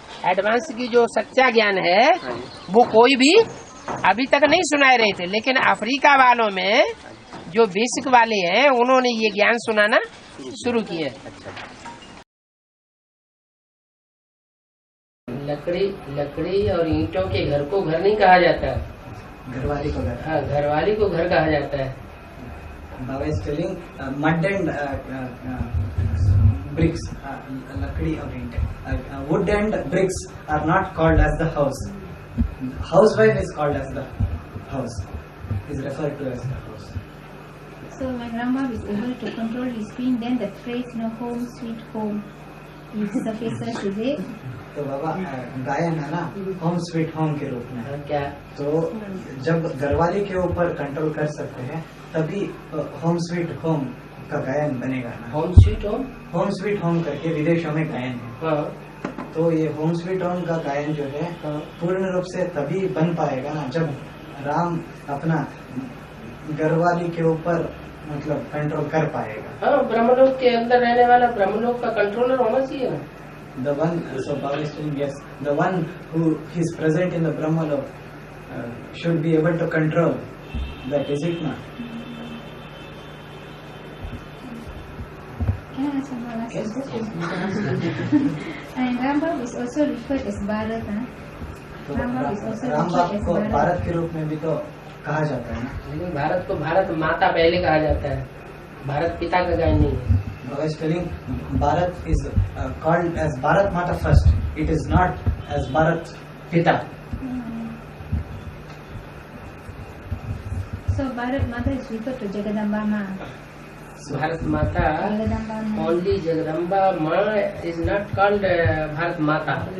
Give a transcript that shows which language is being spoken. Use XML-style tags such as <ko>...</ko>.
<hi>Advance की जो सच्चा ज्ञान है वो कोई भी अभी तक नहीं सुना रहे थे, लेकिन अफ्रीका वालों में जो बेसिक वाले हैं उन्होंने ये ज्ञान सुनाना शुरू किया। लकड़ी और ईंटों के घर को घर नहीं कहा जाता, घरवाली को घर। हाँ, घरवाली को घर कहा जाता है।</hi> <en>Baba is telling mud and bricks,</en> <hi>लकड़ी और ईंटें,</hi> <en>wood and bricks are not called as the house. Housewife is called as the house, is referred to as the house. So when Rama is able to control his being, then the phrase home sweet home is sufficient today.</en> <hi>तो बाबा गायन है ना home sweet home के रूप में क्या, तो जब घरवाली के ऊपर कंट्रोल कर सकते हैं तभी होम स्वीट होम का गायन बनेगा ना। होम स्वीट होम करके विदेशों में गायन है। तो ये होम स्वीट होम का गायन जो है पूर्ण रूप से तभी बन पाएगा ना जब राम अपना घरवाली के ऊपर मतलब कंट्रोल कर पाएगा। हाँ, ब्रह्मलोक के अंदर रहने वाला ब्रह्मलोक का कंट्रोलर होना चाहिए ना।</hi> <en>The one, so Baba is saying, yes, the one who is present in the Brahmalok should be able to control that, is it not? And Rambam is also referred as Bharat, Rambam is also referred as</en> <hi>को भारत के रूप में भी तो कहा जाता है ना। लेकिन भारत को भारत माता पहले कहा जाता है, भारत पिता का गायन नहीं है।</hi> <en>Baba is telling Bharat is called as Bharat Mata first. It is not as Bharat Pita. So Bharat Mata is referred to Jagadamba Ma. Bharat Mata, only Jagadamba Ma is not called Bharat Mata.</en>